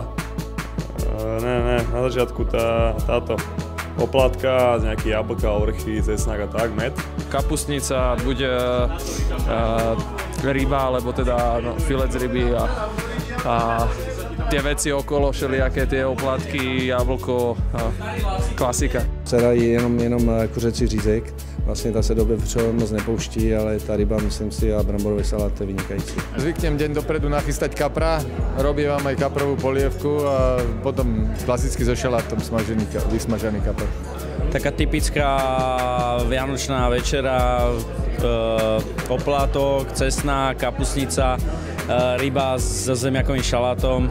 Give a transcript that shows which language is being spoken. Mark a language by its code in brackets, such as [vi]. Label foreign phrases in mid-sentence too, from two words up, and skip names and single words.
[sk] Ne, na začiatku táto oplátka, nejaký jablka, orchy, cesnak a tak, med. Kapustnica, buď ryba, alebo teda filet z ryby a tie veci okolo, všelijaké tie oplátky, jablko, klasika. [cs] Dcera jí jenom kuřecí řízek, vlastně ta se do vepřového moc nepouští, ale ta ryba, myslím si, a bramborový salát, to je vynikající. [sk] Zvyknem deň dopredu nachystať kapra, robím vám aj kaprovú polievku a potom klasicky so šalátom vysmažený kapr. Taká typická vianočná večera, oplátok, cesná, kapustnica, ryba so zemiakovým šalátom.